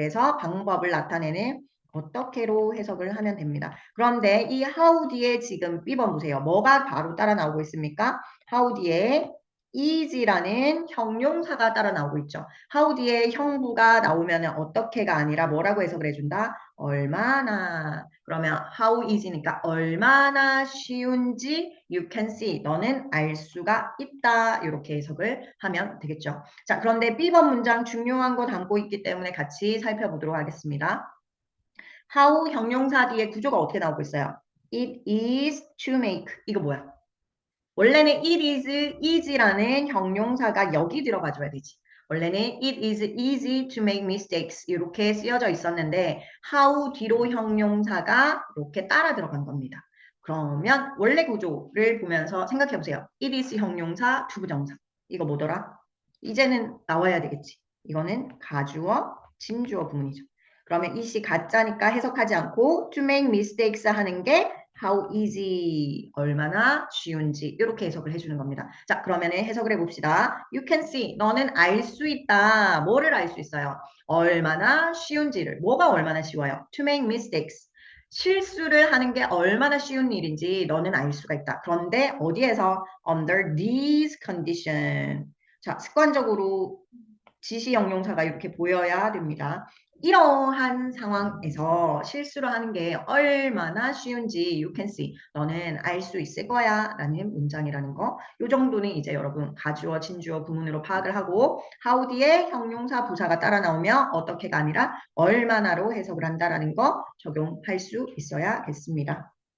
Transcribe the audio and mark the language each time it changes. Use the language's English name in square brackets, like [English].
[Korean] 그래서 방법을 나타내는 어떻게로 해석을 하면 됩니다. 그런데 이 how 뒤에 지금 B번 보세요. 뭐가 바로 따라 나오고 있습니까? how 뒤에 is라는 형용사가 따라 나오고 있죠. how 뒤에 형부가 나오면 어떻게가 아니라 뭐라고 해석을 해준다? 얼마나. 그러면 how is니까 얼마나 쉬운지 [English] you can see. [Korean] 너는 알 수가 있다. 이렇게 해석을 하면 되겠죠. 자, 그런데 B번 문장 중요한 거 담고 있기 때문에 같이 살펴보도록 하겠습니다. how 형용사 뒤에 구조가 어떻게 나오고 있어요? [English] It is to make. 이거 뭐야? [Korean] 원래는 it is라는 형용사가 여기 들어가줘야 되지. 원래는 [English] it is easy to make mistakes [Korean] 이렇게 쓰여져 있었는데 how 뒤로 형용사가 이렇게 따라 들어간 겁니다. 그러면 원래 구조를 보면서 생각해 보세요. it is 형용사, 투부정사. 이거 뭐더라? 이제는 나와야 되겠지. 이거는 가주어, 진주어 부문이죠. 그러면 이시 가짜니까 해석하지 않고 [English] to make mistakes [Korean] 하는 게 how easy, 얼마나 쉬운지 이렇게 해석을 해주는 겁니다. 자, 그러면 해석을 해봅시다. [English] You can see, [Korean] 너는 알 수 있다. 뭐를 알 수 있어요? 얼마나 쉬운지를. 뭐가 얼마나 쉬워요? [English] To make mistakes. [Korean] 실수를 하는 게 얼마나 쉬운 일인지 너는 알 수가 있다. 그런데 어디에서? [English] Under these conditions. [Korean] 자, 습관적으로 지시 형용사가 이렇게 보여야 됩니다. 이러한 상황에서 실수를 하는 게 얼마나 쉬운지 [English] you can see. [Korean] 너는 알 수 있을 거야 라는 문장이라는 거. 이 정도는 이제 여러분 가주어, 진주어, 구문으로 파악을 하고 how 뒤에 형용사, 부사가 따라 나오면 어떻게가 아니라 얼마나로 해석을 한다라는 거 적용할 수 있어야겠습니다.